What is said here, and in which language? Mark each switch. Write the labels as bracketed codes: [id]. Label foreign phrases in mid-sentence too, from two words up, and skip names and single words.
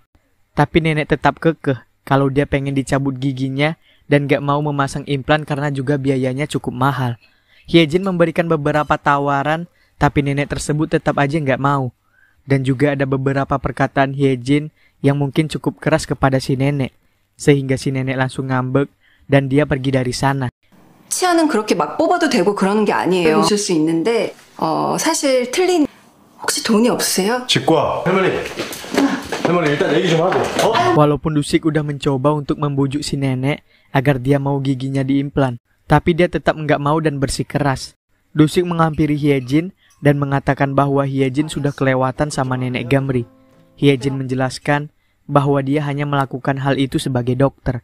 [id] Tapi nenek tetap kekeh kalau dia pengen dicabut giginya dan gak mau memasang implan karena juga biayanya cukup mahal. Hyejin memberikan beberapa tawaran, tapi nenek tersebut tetap aja gak mau. Dan juga ada beberapa perkataan Hyejin yang mungkin cukup keras kepada si nenek, sehingga si nenek langsung ngambek dan dia pergi dari sana. [ko] 치아는 그렇게 막 뽑아도 되고 그러는 게 아니에요. 보실 수 있는데 사실 틀린. 혹시 돈이 없으세요? 치과. 할머니 일단 얘기 좀 하고. [id] Walaupun Dusik udah mencoba untuk membujuk si nenek agar dia mau giginya diimplan, tapi dia tetap nggak mau dan bersikeras. Dusik menghampiri Hyejin dan mengatakan bahwa Hyejin sudah kelewatan sama nenek Gamri. Hyejin menjelaskan bahwa dia hanya melakukan hal itu sebagai dokter.